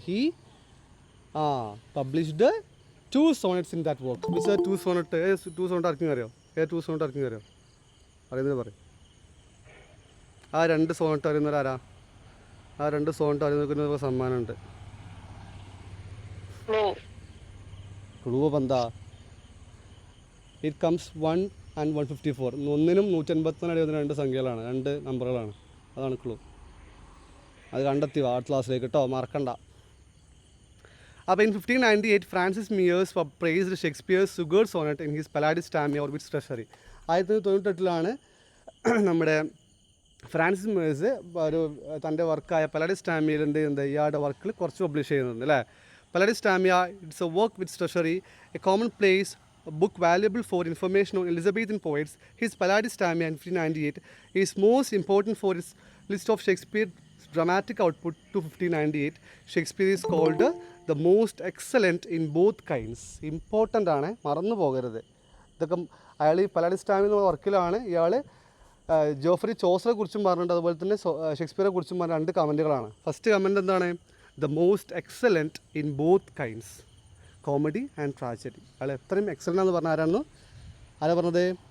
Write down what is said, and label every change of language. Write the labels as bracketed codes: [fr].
[en] He published 2 sonnets in that work. Which are 2 sonnet? [ml] 2 sonnet ആർക്കും അറിയോ? 2 sonnet ആർക്കും അറിയോ? അറിയുന്നത് പറയും. 2 sonnet അറിയുന്നവരാരാ? 2 sonnet അറിയുന്നവർക്ക് സമ്മാനമുണ്ട്. ക്ലൂ എന്താ? [en] It comes 1 and 154. [ml] 1നും 184 2 സംഖ്യകളാണ്, 2 നമ്പറുകളാണ്. അതാണ് ക്ലൂ. അത് കണ്ടെത്തി ആർട്ട് ക്ലാസ്സിലേക്ക് കേട്ടോ, മറക്കണ്ട. അപ്പോൾ [en] In 1598 Francis Meres praised Shakespeare's sugared sonnet in his Palladis Tamia or wits treasury. [ml] 1998 നമ്മുടെ ഫ്രാൻസിസ് മിയേഴ്സ് തൻ്റെ വർക്കായ പലാഡിസ് ടാമിയയിൽ ഇയാളുടെ വർക്കിൽ കുറച്ച് പബ്ലിഷ് ചെയ്യുന്നുണ്ട് അല്ലേ. [en] Palladis Tamia it's a work with treasury, a common place, a book valuable for information on Elizabethan poets. His Palladius Tamia in 1598 is most important for its list of Shakespeare's dramatic output to 1598. Shakespeare is called the most excellent in both kinds. [ml] Important ആണ്, മറന്നു പോകരുത്. ഇതൊക്കെ അയാൾ ഈ പലാഡിസ് ടാമിയ എന്നുള്ള വർക്കിലാണ് ഇയാൾ Joffrey ചോസറെ കുറിച്ചും പറഞ്ഞിട്ടുണ്ട്, അതുപോലെ തന്നെ ഷേക്സ്പിയറെ കുറിച്ചും പറഞ്ഞ 2 കമൻറ്റുകളാണ്. ഫസ്റ്റ് കമൻറ്റ് എന്താണ്? [en] The most excellent in both kinds, comedy and tragedy. [ml] അയാൾ എത്രയും എക്സലൻ്റ് എന്ന് പറഞ്ഞ ആരാ പറഞ്ഞത്?